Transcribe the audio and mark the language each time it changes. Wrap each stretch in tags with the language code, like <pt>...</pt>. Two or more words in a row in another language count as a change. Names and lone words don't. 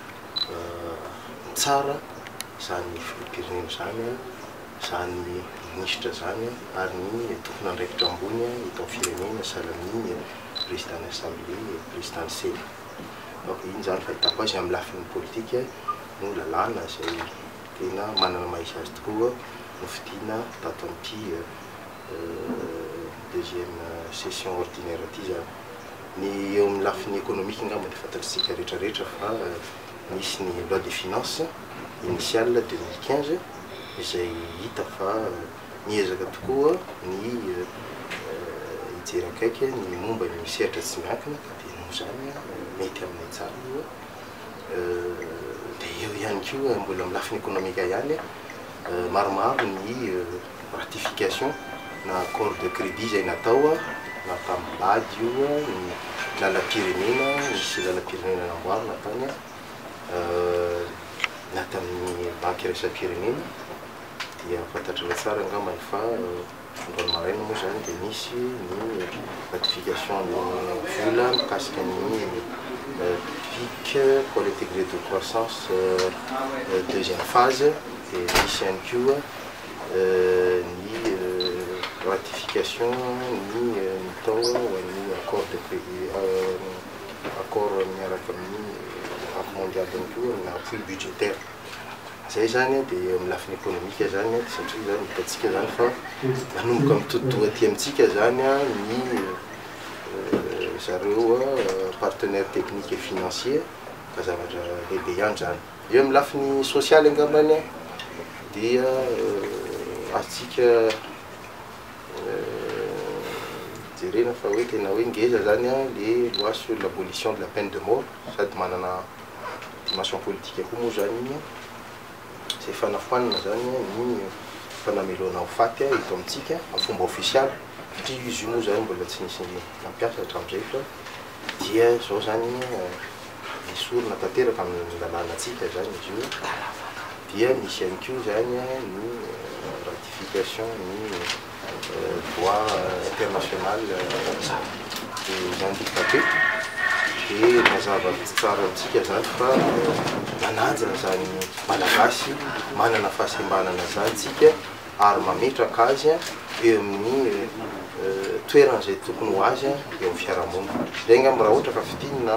<mg>tsara zany firenena zany zany ministra zany ary ny tokony andraikitra ambony eto firenena sahalan'ny</mg> <fr>président assemblée</fr> <mg>président seny donc iny zany fahitako azy amin'ny lafiny politika no lalàna zay tena manana maha-izy azy tokoa no fidiana tato amin'ity</mg> <fr>deuxième session ordinaire</fr> <mg>aty zany ny eo amin'ny lafiny économique angamba dia fantatritsika rehetrarehetra fa nisy ny</mg> <fr>loi des finances initiale</fr> <mg>2015 izay hita fa niezaka tokoa ny hijery akaiky ny momba ny sehatra tsy miankina dia noho zany mety amin'ny tsara io dia eo ihany koa mbola amin'ny lafiny économique ihany maromaro ny ratification na</mg> <fr>accord de crédit</fr> <mg>zay natao na tamin'ny bady io ny lalam-pirenena misy lalam-pirenena namboarina tany na tamin'ny banky iraisam-pirenena dia fantatrana tsara angambany fa androany maraina moa zany dia misy ny ratification ny vola mikasika ny</mg> <fr>PIC pour le degré de croissance deuxième phase</fr> <mg>dia misy ihany koa ny ratification ny tao ny</mg> <fr>accord de crédit accord</fr> <mg>miaraka amin'ny</mg> <fr>banque mondiale</fr> <mg>ihany koa na</mg> <fr>appui budgétaire</fr> <mg>zay zany dia amin'ny lafiny économique zany satria zany hitantsika zany fa manomboka mitotoa aty amintsika zany ny zareo</mg> <fr>partenaire technique et financier</fr> <mg>ka zavatra lehibe ihany zany eo amin'ny lafiny sociale angambany dia azontsika jerena fa hoe tena hoe ngeza zany</mg> <fr>le loi sur l'abolition de la peine de mort</fr> <mg>sady manana</mg> <fr>dimension politique</fr> <mg>koa moa zany iny zay fanafoanana zany ny fanamelona ho faty eto amintsika amin'ny fomba official satria izy io moa zany mbola tsy nisy nampiasa hatramin'izay fa dia zao zany misorona tanteraka amin'ny lalànantsika zany izy io dia misy ihany koa zany ny ratification ny</mg> <fr>droit international des handicapés</fr> <mg>dia mazava tsara amintsika zany fa manaja zany malagasy manana fahasembanana zany tsika ary mametraka azy eo amin'ny toerana zay tokony ho azy eo amin'ny fiarahamonina zay angamba raha ohatra ka fidinina</mg>